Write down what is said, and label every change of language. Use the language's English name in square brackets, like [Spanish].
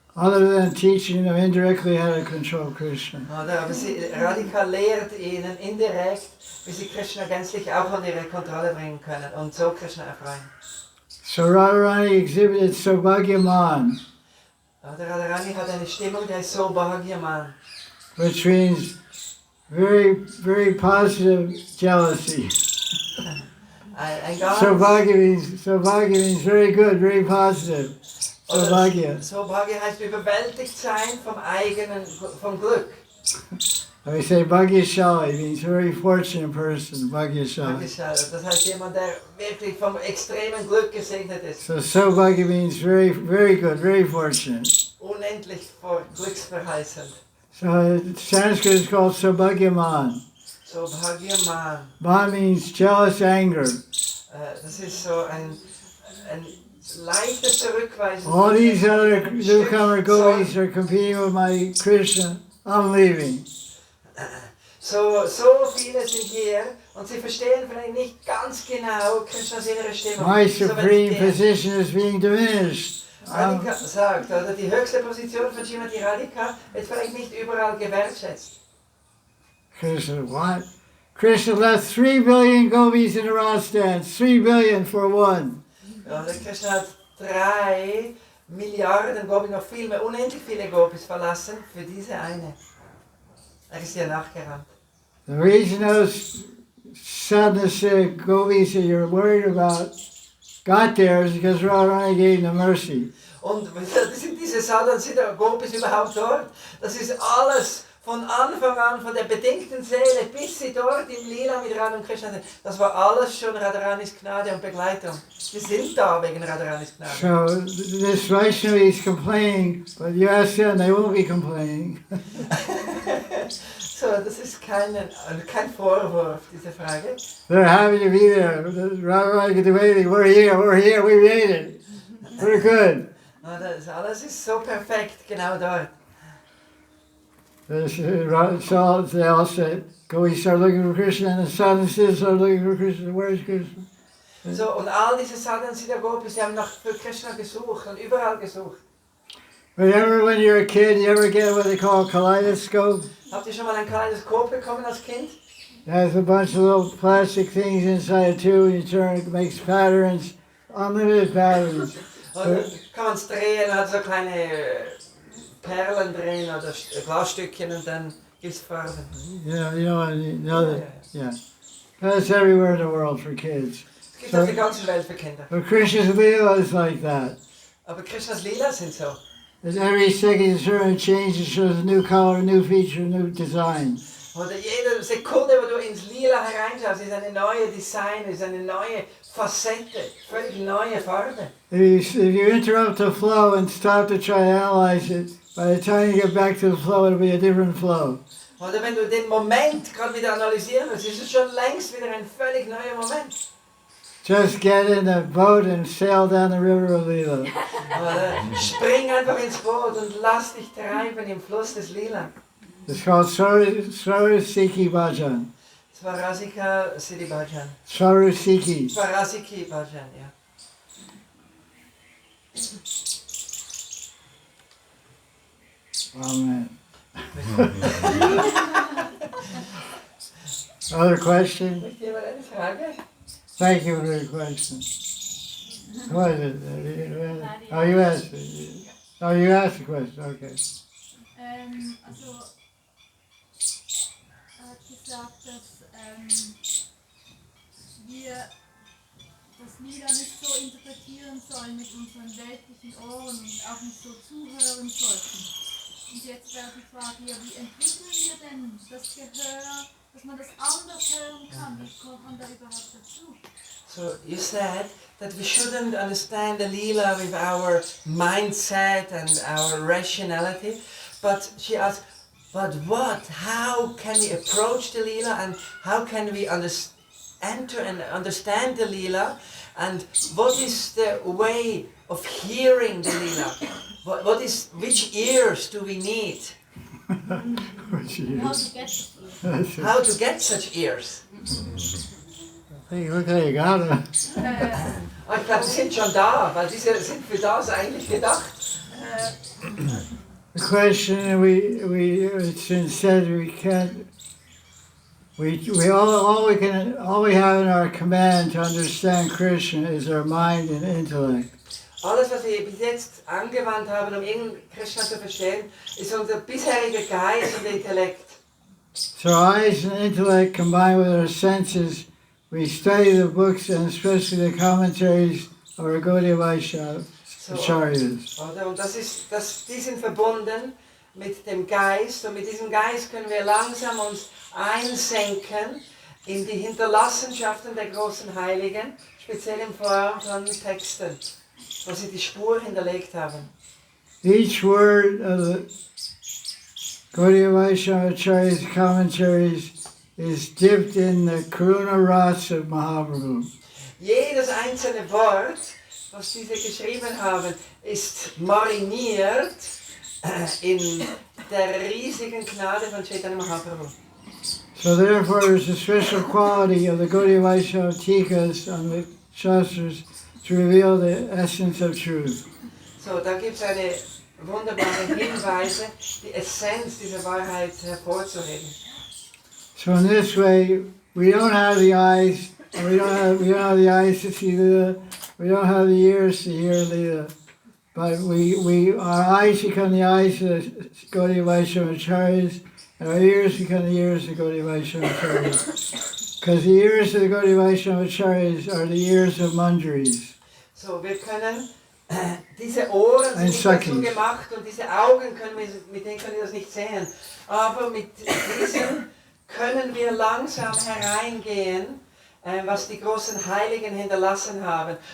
[English] Other than teaching them indirectly how to control Krishna. [German] Oder? Aber Radhika lehrt ihnen indirekt, wie sie Krishna gänzlich auch unter ihre Kontrolle bringen können und so Krishna erfreuen. [English] So Radharani exhibited Saubhagyaman, [German] Radharani hat eine Stimmung, der ist so Bhagyaman, [English] which means very, very positive jealousy. [German] ein ganz [English] Saubhagya means very good, very positive. Saubhagya. [German] Saubhagya heißt überwältigt sein vom Glück. [English] We say Bhagyashali means very fortunate person, Bhagyashali. [German] Das heißt jemand, der wirklich vom extremen Glück gesegnet ist. [English] So Saubhagya means very, very good, very fortunate. [German] Unendlich glücksverheißend. [English] So Sanskrit is called Saubhagyaman. Saubhagyaman. Man means jealous anger. [German] Das ist so ein leichtes Zurückweisen. [English] All these other newcomer gopis are competing with my Krishna. I'm leaving. [German] So viele sind hier und sie verstehen vielleicht nicht ganz genau Krishnas innere Stimmung. [English] My supreme position is being diminished. [German] Radhika sagt, oder die höchste Position von Srimati Radhika wird vielleicht nicht überall gewertschätzt. [English] Krishna, what? Krishna left 3 billion gopis in the Rasa dance. 3 billion for one. [German] Ja, der Krishna hat 3 Milliarden Gopis, noch viel mehr, unendlich viele Gopis verlassen für diese eine. Er ist ihr nachgerannt. [English] The reason those sadhana gopis that you're worried about got there is because Radharani gave them mercy. [German] Und sind diese Sadhan Siddha Gopis überhaupt dort? Das ist alles von Anfang an, von der bedingten Seele bis sie dort im Lila mit Radha und Krishna sind. Das war alles schon Radharanis Gnade und Begleitung. Wir sind da wegen Radharanis Gnade. [English] So this Vaishnava is complaining, but you ask them, they won't be complaining. [German] So, das ist kein Vorwurf, diese Frage. [English] They're happy to be there. Radharani can do anything. We're here, we made it. We're good. [German] Alles ist so perfekt, genau dort. [English] So they all said, go we start looking for Krishna, and the sadhana start looking for Krishna. Where's Krishna? [German] So, und all diese Sadhan Siddha Gopis, die haben nach für Krishna gesucht und überall gesucht. [English] Remember when you're a kid, you ever get what they call a kaleidoscope? [German] Habt ihr schon mal ein Kaleidoskop bekommen als Kind? [English] It has a bunch of little plastic things inside it too, and you turn it, makes patterns, unlimited patterns. [German] Und kann man es drehen, hat so kleine Perlen drin oder Glasstückchen und dann gibt es Farben. [English] Yeah. That's everywhere in the world for kids. [German] Es gibt auf der ganzen Welt für Kinder. [English] But Krishna's Leela is like that. [German] Aber Krishnas Lila sind so. [English] As every second turn changes, shows a new color, a new feature, a new design. [German] Oder jede Sekunde, wo du ins Lila hereinschaust, ist eine neue Design, ist eine neue Facette, völlig neue Farbe. [English] If you interrupt the flow and stop to try to analyze it, by the time you get back to the flow, it'll be a different flow. [German] Oder wenn du den Moment gerade wieder analysieren willst, ist es schon längst wieder ein völlig neuer Moment. [English] Just get in the boat and sail down the river of Lila. [German] Oder spring einfach ins Boot und lass dich treiben im Fluss des Lila. [English] It's called Sarasiki Bhajan. Swarasika Siddhi Bhajan. Sarasiki. [German] Swarasiki Bhajan, ja. [English] Amen. Other question? [German] Möchte jemand eine Frage? [English] Thank you for the question. What is it? Oh, you asked it. Oh, you asked the question. Okay. [German] Also, er hat gesagt, dass wir das Lieder nicht so interpretieren sollen mit unseren weltlichen Ohren und auch nicht so zuhören sollten. Und jetzt wäre die Frage, ja, wie entwickeln wir denn das Gehör, dass man das anders hören kann? Wie kommt man da überhaupt dazu? [English] So you said that we shouldn't understand the Leela with our mindset and our rationality, but she asked, but what? How can we approach the Leela and how can we enter and understand the Leela, and what is the way of hearing the Leela? Which ears do we need? How to get such ears? Hey, look how you got it. [German] Ich glaube, sie sind schon da, weil sie sind für das eigentlich gedacht. [English] The question it's been said we can't. All we have in our command to understand Krishna is our mind and intellect. [German] Alles, was wir bis jetzt angewandt haben, um Krishna zu verstehen, ist unser bisheriger Geist und Intellekt. [English] So our eyes and intellect combined with our senses, we study the books and especially the commentaries of our Gaudiya Vaisnava acharyas. [German] Und die sind verbunden mit dem Geist, und mit diesem Geist können wir langsam uns einsenken in die Hinterlassenschaften der großen Heiligen, speziell in Form von Texten, wo sie die Spur hinterlegt haben. [English] Each word of the Gaudiya Vaisnava acharyas commentaries is dipped in the Karuna Rasa of Mahaprabhu. [German] Jedes einzelne Wort, was diese geschrieben haben, ist mariniert in der riesigen Gnade von Chaitanya Mahaprabhu. [English] So therefore there's a special quality of the Gaudiya Vaisnava Tikas on the Shastras to reveal the essence of truth. [German] So, da gibt es eine wunderbare Hinweise, die Essenz dieser Wahrheit hervorzuheben. [English] So in this way, we don't have the eyes, we don't have the eyes to see Leela, we don't have the ears to hear Leela, but our eyes become the eyes of the Gaudiya Vaisnava acharyas, and our ears become the ears of the Gaudiya Vaisnava acharyas. Because the ears of the Gaudiya Vaisnava acharyas are the ears of manjaris. [German] So, wir können, diese Ohren sind nicht dazu gemacht und diese Augen mit denen können wir das nicht sehen, aber mit diesen können wir langsam hereingehen, was die großen Heiligen hinterlassen haben.